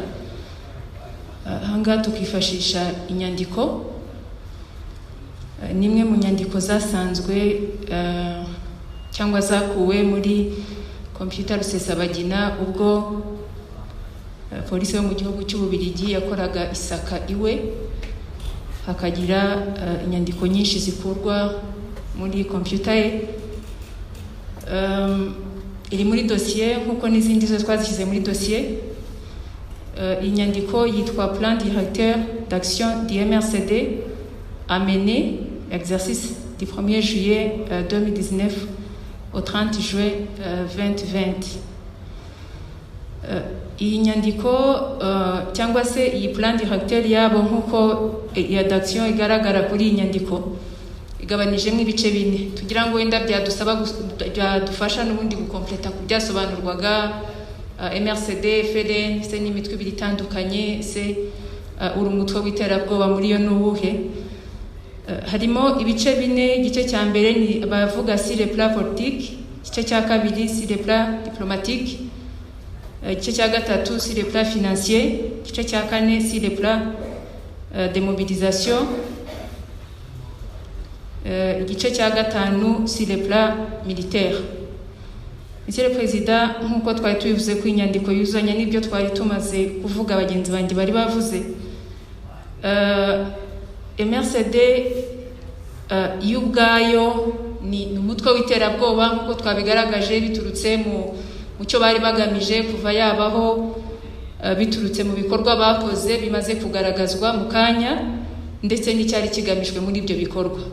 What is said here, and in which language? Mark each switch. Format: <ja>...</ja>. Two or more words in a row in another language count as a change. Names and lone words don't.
<rw>Ahangaha tukifashisha inyandiko, nimwe mu nyandiko zasanzwe cyangwa zakuwe muri computer Rusesabagina ubwo polisi yo mu gihugu cy'Ububiligi yakoraga isaka iwe, hakagira inyandiko nyinshi zikurwa muri computer ye. Iri muri dossier nkuko n'izindi zo twazishyize muri dossier. Inyandiko yitwa Plan directeur d'action du MRCD à mener exercice du 1er juillet 2019 au 30 juin 2020. Iyi nyandiko cyangwa se iyi</rw> <fr>plan directeur</fr> <rw>yabo nkuko ya d'action igaragara kuri iyi nyandiko igabanijemo ibice bine, tugira ngo wenda byadufasha n'ubundi gukompleta ku byasobanurwaga MRCD, FLN, se n'imitwe ibiri itandukanye, se uri umutwe w'iterabwoba muri yo n'uwuhe. Harimo ibice bine. Igice cya mbere ni bavuga</rw> <fr>sur le plan politique,</fr> <rw>igice cya kabiri</rw> <fr>sur le plan diplomatique,</fr> <rw>igice cya gatatu</rw> <fr>sur le plan financier,</fr> <rw>igice cya kane</rw> <fr>sur le plan de mobilisation,</fr> <rw>igice cya gatanu</rw> <fr>sur le plan militaire. Monsieur le Président,</fr> <rw>nkuko twari tubivuze ko inyandiko yuzanya n'ibyo twari tumaze kuvuga abagenzi banjye bari bavuze, MRCD y'ubwayo ni umutwe w'iterabwoba nkuko twabigaragaje biturutse mu cyo bari bagamije kuva yabaho, biturutse mu bikorwa bakoze bimaze kugaragazwa mu kanya, ndetse n'icyari kigamijwe muri ibyo bikorwa.</rw>